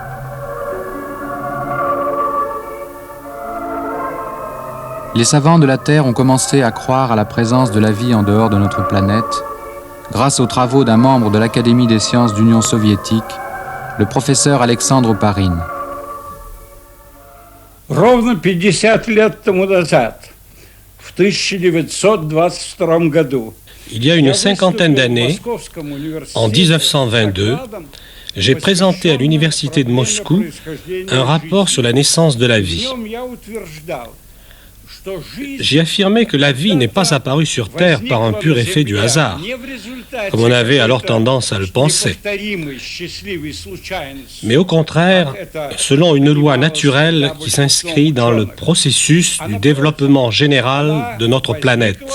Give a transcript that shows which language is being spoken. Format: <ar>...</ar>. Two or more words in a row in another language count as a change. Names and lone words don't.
<fr>Les savants de la Terre ont commencé à croire à la présence de la vie en dehors de notre planète, grâce aux travaux d'un membre de l'Académie des sciences d'Union soviétique, le professeur Alexandre Oparin.</fr> <ru>Ровно 50 лет тому назад, в 1922 году.</ru> <fr>Il y a une cinquantaine d'années, en 1922, j'ai présenté à l'université de Moscou un rapport sur la naissance de la vie. J'ai affirmé que la vie n'est pas apparue sur Terre par un pur effet du hasard, comme on avait alors tendance à le penser, mais au contraire, selon une loi naturelle qui s'inscrit dans le processus du développement général de notre planète.</fr>